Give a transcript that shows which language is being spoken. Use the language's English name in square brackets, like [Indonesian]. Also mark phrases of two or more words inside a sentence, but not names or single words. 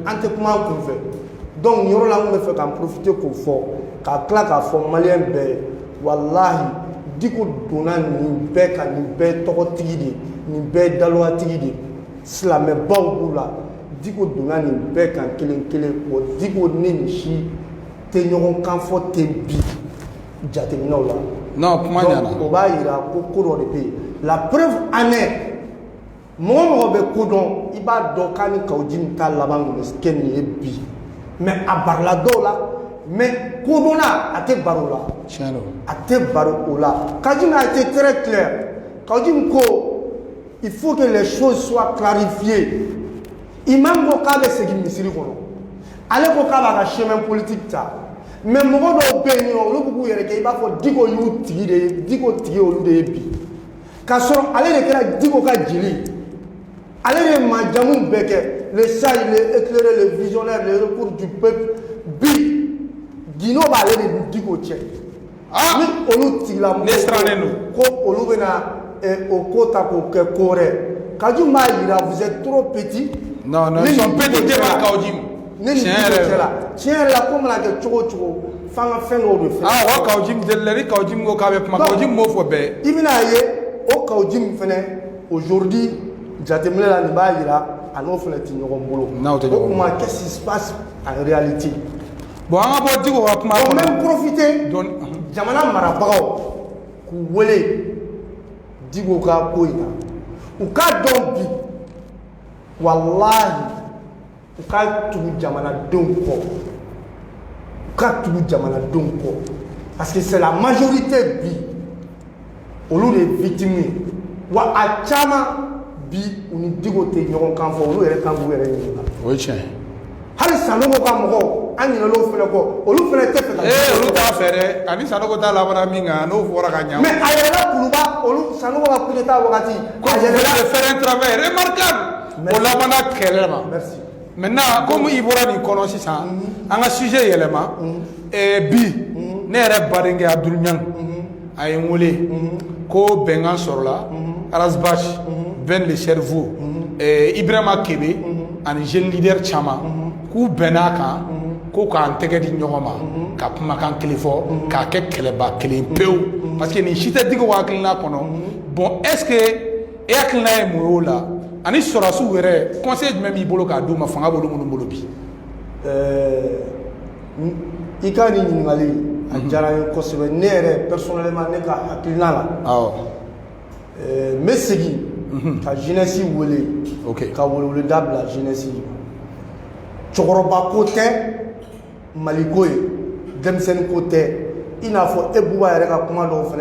[Bambara] An tɛ kuma an kun fɛ donc yɔrɔ la n bɛ fɛ ka n profiter k'o fɔ ka tila k'a fɔ maliyɛn bɛɛ ye walahi Diko donna nin bɛɛ kan nin bɛɛ tɔgɔtigi de nin bɛɛ daloyatigi de silamɛbaw b'u la Diko donna nin bɛɛ kan kelen kelen o Diko ni nin si tɛ ɲɔgɔn kan fɔ ten bi jateminɛw la. Non kuma ɲana. O b'a yira ko ko dɔ de bɛ yen [French] la preuve en est [Bambara] mɔgɔ mɔgɔ bɛ ko dɔn i b'a dɔn k'a ni Kawujimi ta laban kɛ nin ye bi mais a barila dɔw la mais ko dɔnna a tɛ baro la. Tiɲɛ don. a tɛ baro o la Kawujimi [French] a été très clair [Bambara] Kawujimi ko [French] il faut que les choses soient clarifiées [Bambara] imam ko k'a bɛ segin misiri kɔnɔ ale ko k'a b'a ka [French] chemin politique [Bambara] ta mais mɔgɔ dɔw bɛ yen nɔ olu b'u yɛrɛ kɛ i b'a fɔ Diko y'u tigi de ye Diko tigi olu de ye bi k'a sɔrɔ ale de kɛra Diko ka jeli ale de ye majamu bɛɛ kɛ [French] le sage le éclairé le visionnaire le recours du peuple [Bambara] bi Guinée b'ale de ni Diko cɛ ni olu tigila mɔgɔ ko olu bɛna o ko ta k'o kɛ ko wɛrɛ Kawujimi b'a yira [French] vous êtes trop petit. Non non ils sont petits devant Kawujimi. [Bambara] Ne ni Diko cɛ la tiɲɛ yɛrɛ la ko mana kɛ cogo o cogo f'an ka fɛn dɔw de fɛ. Wa Kawujimi delila ni Kawujimi ko k'a bɛ kuma Kawujimi m'o fɔ bɛɛ. I bɛn'a ye o Kawujimi fɛnɛ aujourd'hui jateminɛ la nin b'a yira a n'o fɛnɛ tɛ ɲɔgɔn bolo. N'aw tɛ ɲɔgɔn bolo. O kuma [French] qu'est-ce qui se passe en réalité. [Bambara] Bon an ka bɔ Diko ka kuma kɔnɔ. On même profiter jamana marabagaw k'u wele Diko ka ko in na u k'a dɔn bi walahi u ka tugu jamanadenw kɔ u ka tugu jamanadenw kɔ [French] parce que c'est la majorité [Bambara] bi olu de ye victime ye wa a caman bi u ni Diko tɛ ɲɔgɔn kan fɔ olu yɛrɛ kan k'u yɛrɛ ɲininka. O ye tiɲɛ ye. hali Sanogo ka mɔgɔw an ɲinɛn'o fɛnɛ kɔ olu fɛnɛ tɛ fɛ ka. Olu t'a fɛ dɛ ani Sanogo ta labara min kan n'o fɔra ka ɲa. mais a yɛlɛla Kuluba olu Sanogo ka [French] coup d'état [Bambara] wagati. [French] ko vous allez faire un travail remarquable. [Bambara] o labana kɛlɛ ma. merci. [French] maintenant comme [Bambara] i bɔra nin kɔnɔ sisan an ka sujet yɛlɛma bi ne yɛrɛ badenkɛ Abdul Niang a ye n wele ko bɛnkan sɔrɔla Arasbach Ben [French] le cerveau [Bambara] Ibrahima Kebe ani [French] jeune leader [Bambara] caman k'u bɛn'a kan ko k'an tɛgɛ di ɲɔgɔn ma ka kumakan kelen fɔ k'a kɛ kɛlɛba kelen pewu [French] parce que [Bambara] nin si tɛ Diko hakilina kɔnɔ [French] bon est ce que [Bambara] e hakilina ye mun y'o la ani sɔrɔsiw yɛrɛ conseil jumɛn b'i bolo k'a d'u ma fanga b'olu minnu bolo bi. I ka nin ɲininkali a diyara n ye kosɛbɛ ne yɛrɛ personnellement ne ka hakilina la. Awɔ. N bɛ segin ka jeunesse wele ka weleweleda bila jeunesse ye cɛkɔrɔba ko tɛ Mali ko ye denmisɛnnin ko tɛ i n'a fɔ e Buba yɛrɛ ka kuma dɔw fɛnɛ